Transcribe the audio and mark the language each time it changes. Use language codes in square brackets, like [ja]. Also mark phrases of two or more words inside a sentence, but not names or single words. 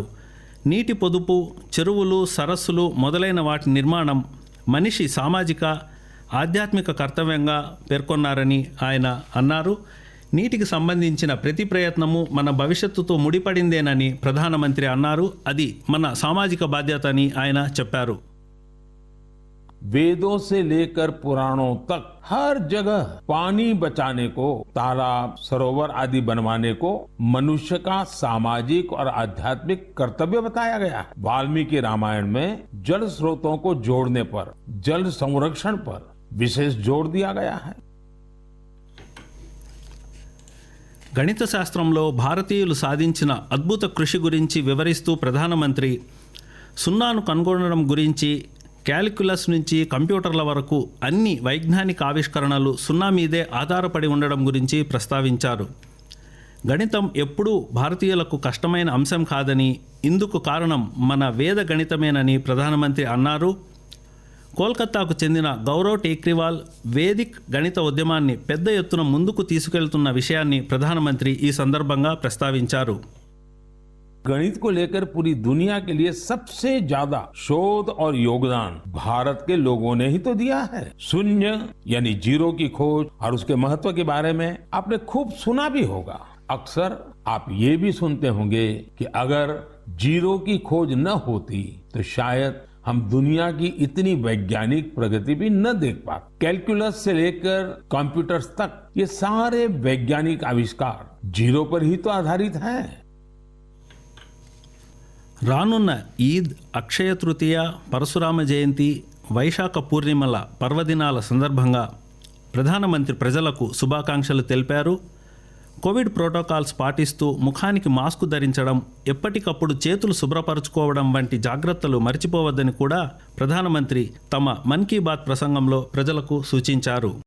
[te] నీటి పొదుపు, చెరువులు, సరస్సులు మొదలైన వాటి నిర్మాణం మనిషి సామాజిక, ఆధ్యాత్మిక కర్తవ్యంగా పేర్కొన్నారని ఆయన అన్నారు. నీటికి సంబంధించిన ప్రతి ప్రయత్నము మన భవిష్యత్తుతో ముడిపడిందేనని ప్రధానమంత్రి అన్నారు. అది మన సామాజిక బాధ్యత అని ఆయన చెప్పారు. [hi] वेदों से लेकर पुराणों तक हर जगह पानी बचाने को, तालाब, सरोवर आदि बनवाने को मनुष्य का सामाजिक और आध्यात्मिक कर्तव्य बताया गया है। वाल्मीकि रामायण में जल स्रोतों को जोड़ने पर, जल संरक्षण पर विशेष जोर दिया गया है। [te] గణిత శాస్త్రంలో భారతీయులు సాధించిన అద్భుత కృషి గురించి వివరిస్తూ ప్రధానమంత్రి సున్నాను కనుగొనడం గురించి, క్యాలిక్యులస్ నుంచి కంప్యూటర్ల వరకు అన్ని వైజ్ఞానిక ఆవిష్కరణలు సున్నా మీదే ఆధారపడి ఉండడం గురించి ప్రస్తావించారు. గణితం ఎప్పుడూ భారతీయులకు కష్టమైన అంశం కాదని, ఇందుకు కారణం మన వేద గణితమేనని ప్రధానమంత్రి అన్నారు. కోల్కతాకు చెందిన గౌరవ్ టేక్రీవాల్ వేదిక్ గణిత ఉద్యమాన్ని పెద్ద ఎత్తున ముందుకు తీసుకెళ్తున్న విషయాన్ని ప్రధానమంత్రి ఈ సందర్భంగా ప్రస్తావించారు. [hi] गणित को लेकर पूरी दुनिया के लिए सबसे ज्यादा शोध और योगदान भारत के लोगों ने ही तो दिया है। शून्य यानी जीरो की खोज और उसके महत्व के बारे में आपने खूब सुना भी होगा। अक्सर आप ये भी सुनते होंगे कि अगर जीरो की खोज न होती तो शायद हम दुनिया की इतनी वैज्ञानिक प्रगति भी न देख पाते। कैलकुलस से लेकर कंप्यूटर्स तक ये सारे वैज्ञानिक आविष्कार जीरो पर ही तो आधारित हैं। [te] రానున్న ఈద్, అక్షయ తృతీయ, పరశురామ జయంతి, వైశాఖ పూర్ణిమల పర్వదినాల సందర్భంగా ప్రధానమంత్రి ప్రజలకు శుభాకాంక్షలు తెలిపారు. కోవిడ్ ప్రోటోకాల్స్ పాటిస్తూ ముఖానికి మాస్కు ధరించడం, ఎప్పటికప్పుడు చేతులు శుభ్రపరచుకోవడం వంటి జాగ్రత్తలు మర్చిపోవద్దని కూడా ప్రధానమంత్రి తమ మన్ కీ బాత్ ప్రసంగంలో ప్రజలకు సూచించారు.